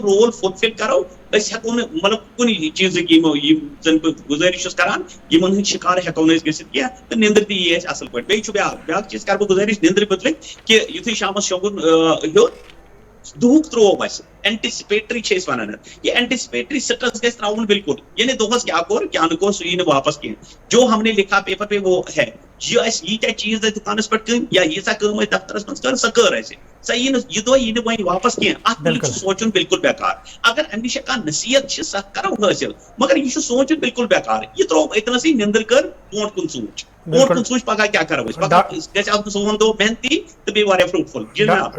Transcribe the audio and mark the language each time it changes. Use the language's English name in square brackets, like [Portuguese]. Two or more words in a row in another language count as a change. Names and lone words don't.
[English] role fulfil [Kashmiri] کرو أسۍ ہٮ۪کو نہٕ مطلب کُنہِ چیٖزٕکۍ یِم زن بہٕ گُزٲرِش چھُس کران یِمن ہٕنٛدۍ شِکار ہٮ۪کو نہٕ أسۍ گٔژھِتھ کینٛہہ تہٕ نِندٕر تہِ یی اَسہِ اَصٕل پٲٹھۍ بیٚیہِ چھُ بیاکھ چیٖز کرٕ بہٕ گُزٲرِش نِندرِ مُتعلِق کہِ یُتھُے شامس شۄنٛگُن ہیوٚت دُہُک ترٛوو اَسہِ اینٹِسپیٹری چھِ أسۍ ونان یہِ [English] anticipatory stress [Kashmiri] گژھِ تراوُن بالکل یعنی دۄہس کیٛاہ کوٚر کیٛاہ نہٕ کوٚر سُہ یی نہٕ واپس کینٛہہ [Urdu] جو ہم نے لکھا پیپر پہ وہ ہے [Kashmiri] یہِ اَسہِ ییٖتیاہ چیٖز ٲسۍ دُکانس پٮ۪ٹھ کٔنۍ یا ییٖژاہ کٲم ٲسۍ دفترس منٛز کٔر سۄ کٔر اَسہِ سۄ یی نہٕ یہِ دۄہ یی نہٕ وۄنۍ واپس کینٛہہ اتھ مُتعلِق چھُ سونٛچُن بالکل بیکار اگر امہِ نِش کانٛہہ نصیحت چھِ سۄ کرو حٲصِل مگر یہِ چھُ سونٛچُن بالکل بیکار یہِ ترٛوو أتنسٕے نِندٕر کٔر برونٛٹھ کُن سونٛچ برونٛٹھ کُن سونٛچ پگاہ کیٛاہ کرو أسۍ پگاہ گژھِ آسُن سون دۄہ محنتی تہٕ بیٚیہِ واریاہ فروٗٹفُل جی جناب